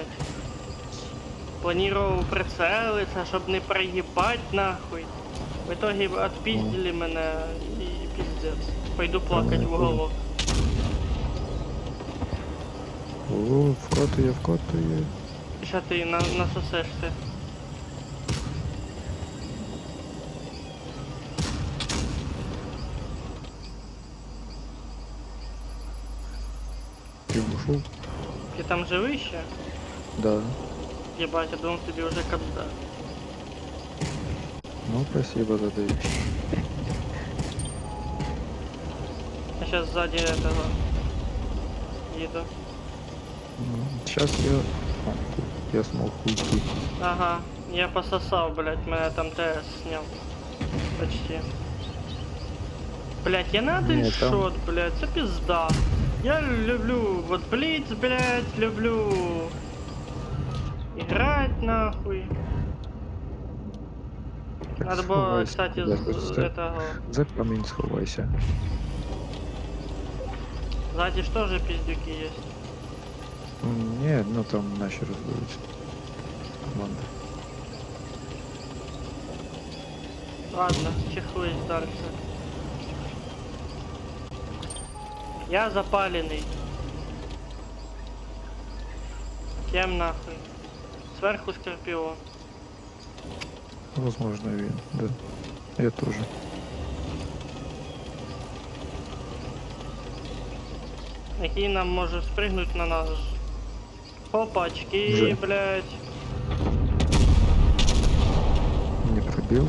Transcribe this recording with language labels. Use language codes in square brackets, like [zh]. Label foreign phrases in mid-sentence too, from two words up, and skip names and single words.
[ru] Планировал прицелиться, чтоб не проебать нахуй. В итоге отпиздили меня и пиздец. Пойду плакать в уголок. [uk] О, вкатує, вкатує. [ru] Ща ты насосешься. [uk] Ти ушов? [ru] Ты там живый еще? Да. Ебать, я думал, тебе уже когда. Ну, спасибо за доверие. Я сейчас сзади этого еду. Ну, сейчас я... О, я смог уйти. Ага, я пососал, блядь, меня там ТС снял. Почти. Блядь, я надо Нет, там- шот, блядь, это пизда. Я люблю вот блиц, блядь, люблю играть нахуй. Так Надо было, [uk] сховайся, [ru] кстати, [uk] куди [ru] с [uk] ти? [ru] этого. [uk] За камінь сховайся. [ru] Сзади ж тоже пиздюки есть. [uk] Ні, ну там наші розберуться. Команда. [ru] Ладно, чехлысь дальше. Я запаленный. Кем нахуй? Сверху Скорпион. Возможно, [uk] він, да. Я тоже. Який нам може спригнуть на нас. [ru] Опачки, [uk] Вже. [ru] блядь. [uk] Не пробив.